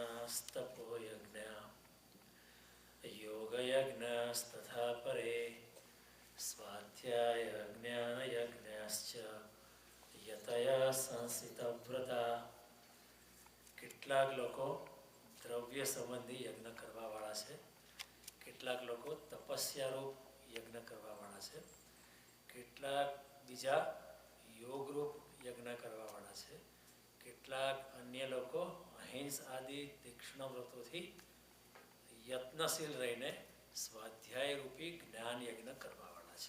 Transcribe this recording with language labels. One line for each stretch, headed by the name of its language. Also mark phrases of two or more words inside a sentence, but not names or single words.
Sanskrit: यज्ञस्तपो यज्ञ योगयज्ञस्तथा परे स्वाध्याय ज्ञानयज्ञश्च यतया संसितव्रता.
Gujarati: કેટલાક લોકો દ્રવ્ય સંબંધી યજ્ઞ કરવાવાળા છે, કેટલાક લોકો તપસ્યારૂપ યજ્ઞ કરવાવાળા છે, કેટલાક બીજા યોગરૂપ યજ્ઞ કરવાવાળા છે, કેટલાક અન્ય લોકો અહિંસ આદિ તીક્ષ્ણ વ્રતોથી યત્નશીલ રહીને સ્વાધ્યાયરૂપી જ્ઞાન યજ્ઞ કરવાવાળા છે.